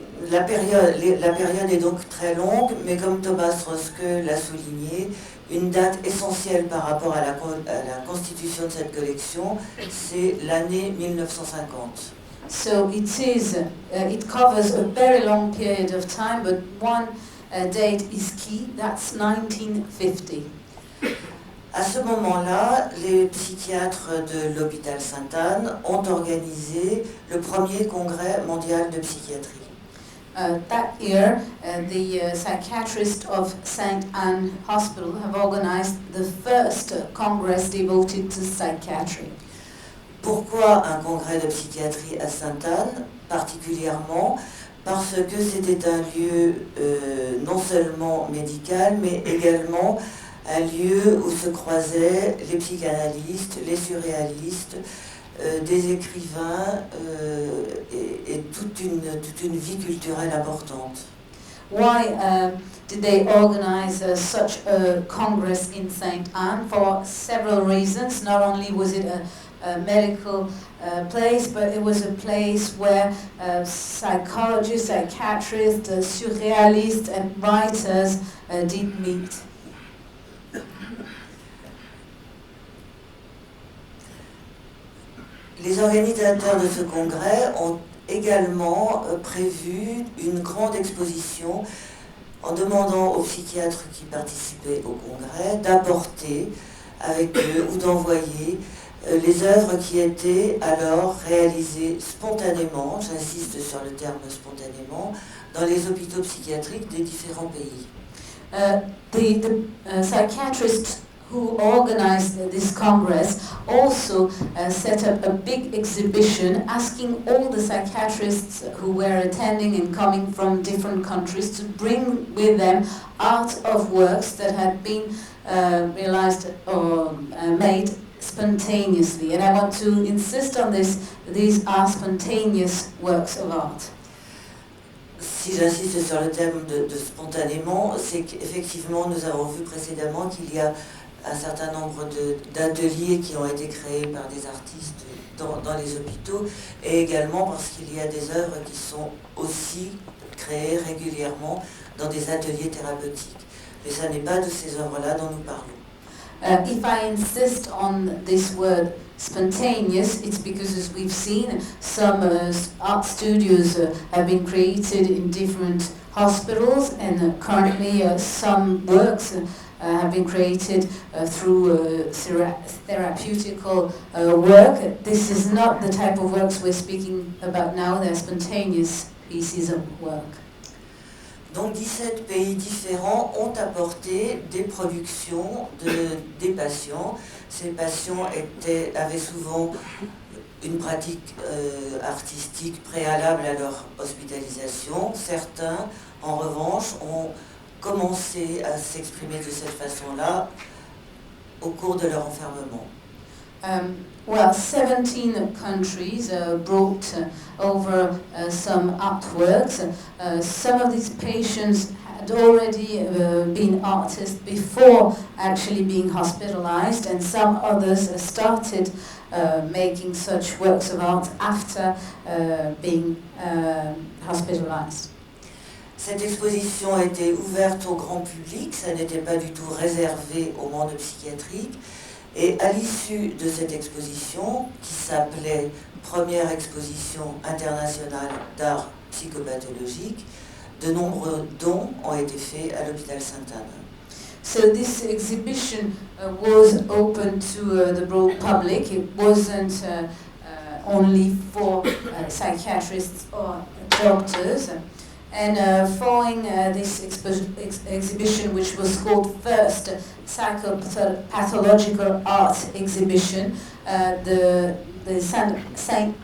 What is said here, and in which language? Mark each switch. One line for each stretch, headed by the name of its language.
French: La période est donc très longue, mais comme Thomas Roske l'a souligné, une date essentielle par rapport à la constitution de cette collection, c'est l'année 1950.
English: So it covers a very long period of time, but one date is key, that's 1950.
French: À ce moment-là, les psychiatres de l'hôpital Sainte-Anne ont organisé le premier congrès mondial de psychiatrie.
English: That year, the psychiatrists of St. Anne Hospital have organized the first congress devoted to psychiatry.
French: Pourquoi un congrès de psychiatrie à Sainte-Anne particulièrement? Parce que c'était un lieu non seulement médical, mais également un lieu où se croisaient les psychanalystes, les surréalistes, des écrivains et toute une vie culturelle importante.
English: Why did they organize such a congress in St. Anne? For several reasons. Not only was it a medical place, but it was a place where psychologists, psychiatrists, surrealists and writers did meet.
French: Les organisateurs de ce congrès ont également prévu une grande exposition en demandant aux psychiatres qui participaient au congrès d'apporter avec eux ou d'envoyer les œuvres qui étaient alors réalisées spontanément, j'insiste sur le terme spontanément, dans les hôpitaux psychiatriques des différents pays.
English: The psychiatrists who organized this congress also set up a big exhibition asking all the psychiatrists who were attending and coming from different countries to bring with them art of works that had been realized or made spontaneously. And I want to insist on this, these are spontaneous works of art.
French: Si j'insiste sur le thème de spontanément, c'est qu'effectivement nous avons vu précédemment qu'il y a un certain nombre d'ateliers qui ont été créés par des artistes dans les hôpitaux et également parce qu'il y a des œuvres qui sont aussi créées régulièrement dans des ateliers thérapeutiques. Mais ce n'est pas de ces œuvres-là dont nous parlons.
English: If I insist on this word spontaneous, it's because, as we've seen, some art studios have been created in different hospitals, and currently some works have been created through therapeutical work. This is not the type of works we're speaking about now. They're spontaneous pieces of work.
French: Donc 17 pays différents ont apporté des productions des patients. Ces patients avaient souvent une pratique artistique préalable à leur hospitalisation. Certains, en revanche, ont commencé à s'exprimer de cette façon-là au cours de leur enfermement.
English: Well, 17 countries brought over some artworks. Some of these patients had already been artists before actually being hospitalized, and some others started making such works of art after being hospitalized.
French: Cette exposition était ouverte au grand public, ça n'était pas du tout réservé au monde psychiatrique. Et à l'issue de cette exposition, qui s'appelait Première exposition internationale d'art psychopathologique, de nombreux dons ont été faits à l'hôpital Sainte-Anne.
English: So this exhibition was open to the broad public. It wasn't only for psychiatrists or doctors. And following this exhibition, which was called first Psychopathological Art Exhibition, the St.